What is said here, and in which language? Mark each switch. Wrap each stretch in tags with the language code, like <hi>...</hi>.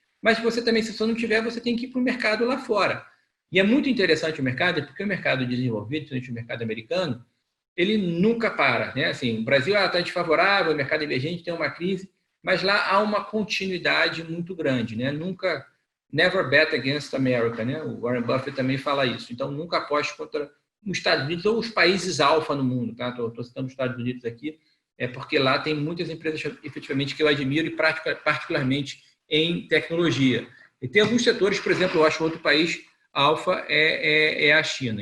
<pt>Mas você também, se você não tiver, você tem que ir para o mercado lá fora. E é muito interessante o mercado, porque o mercado desenvolvido, principalmente o mercado americano, ele nunca para, né? Assim, o Brasil está desfavorável, o mercado emergente tem uma crise, mas lá há uma continuidade muito grande, né?</pt> <en>Nunca, never bet against America, né?</en> <pt>O Warren Buffett também fala isso. Então, nunca aposte contra os Estados Unidos ou os países alfa no mundo, tá? Estou citando os Estados Unidos aqui, porque lá tem muitas empresas efetivamente que eu admiro, e particularmente em tecnologia. E tem alguns setores, por exemplo, eu acho outro país alfa é a China.</pt>